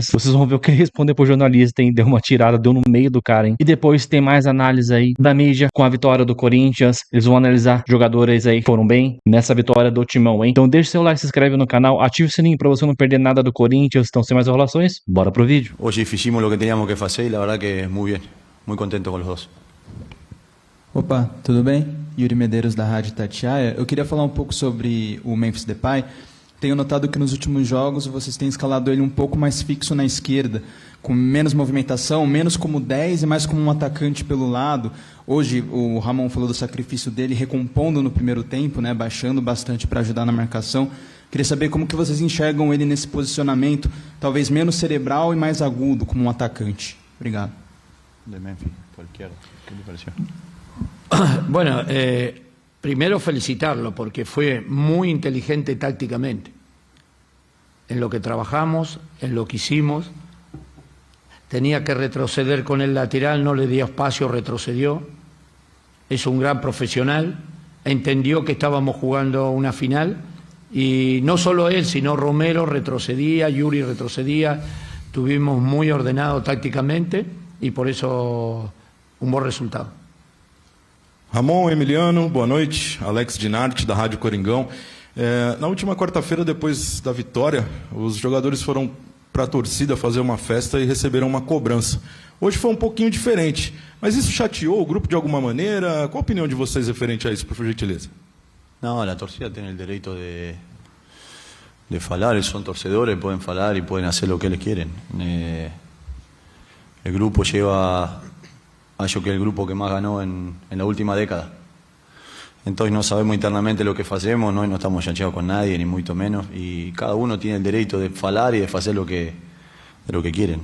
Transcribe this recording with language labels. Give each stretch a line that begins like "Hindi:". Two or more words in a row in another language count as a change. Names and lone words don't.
Portuguese: Vocês vão ver o que ele respondeu pro jornalista, hein? Deu uma tirada, deu no meio do cara, hein? E depois tem mais análise aí da mídia com a vitória do Corinthians. Eles vão analisar jogadores aí que foram bem nessa vitória do Timão, hein? Então deixa seu like, se inscreve no canal, ativa o sininho pra você não perder nada do Corinthians. Então, sem mais enrolações, bora pro vídeo.
Spanish: Hoy hicimos lo que teníamos que hacer y la verdad que muy bien, muy contento con los dos.
Portuguese: Opa, tudo bem? Yuri Medeiros da Rádio Itatiaia. Eu queria falar um pouco sobre o Memphis Depay. Tenho notado que nos últimos jogos vocês têm escalado ele um pouco mais fixo na esquerda, com menos movimentação, menos como 10 e mais como um atacante pelo lado. Hoje o Ramon falou do sacrifício dele recompondo no primeiro tempo, né, baixando bastante para ajudar na marcação. Queria saber como que vocês enxergam ele nesse posicionamento, talvez menos cerebral e mais agudo, como um atacante. Obrigado.
Spanish: De Memphis, cualquiera. ¿Qué le pareció? Bueno, primero felicitarlo porque fue muy inteligente tácticamente en lo que trabajamos, en lo que hicimos. Tenía que retroceder con el lateral, no le dio espacio, retrocedió. Es un gran profesional, entendió que estábamos jugando una final y no solo él, sino Romero retrocedía, Yuri retrocedía. Estuvimos muy ordenados tácticamente y por eso un buen resultado.
Portuguese: Ramon, Emiliano, boa noite. Alex Dinarte, da Rádio Coringão. Na última quarta-feira, depois da vitória, os jogadores foram para a torcida fazer uma festa e receberam uma cobrança. Hoje foi um pouquinho diferente, mas isso chateou o grupo de alguma maneira? Qual a opinião de vocês referente a isso, por gentileza?
Spanish: No, la torcida tiene el derecho de falar, son torcedores, pueden falar y pueden hacer lo que les quieren. El grupo lleva, yo que el grupo que más ganó en la última década. Entonces no sabemos internamente lo que hacemos, no estamos chancheados con nadie, ni mucho menos, y cada uno tiene el derecho de falar y de hacer lo que quieren.